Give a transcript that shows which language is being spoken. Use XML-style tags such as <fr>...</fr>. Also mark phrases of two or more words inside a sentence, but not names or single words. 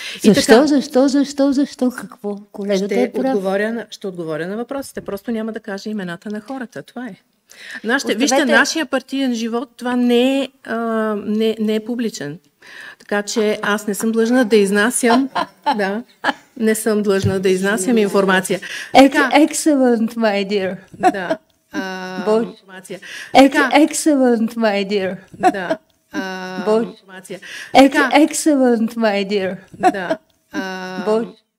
<bg>Защо? Какво? Колегата е прав. Ще отговоря на въпросите. Просто няма да кажа имената на хората. Това е. Вижте, нашия партиен живот, това не е публичен. Така че аз не съм длъжна да изнасям. Не съм длъжна да изнасям информация.</bg> <en>Excellent, my dear.</en> <bg>Да. Информация.</bg> <en>Excellent, my dear.</en> <bg>Да.</bg> <en>Excellent, my dear.</en> <bg>Да.</bg>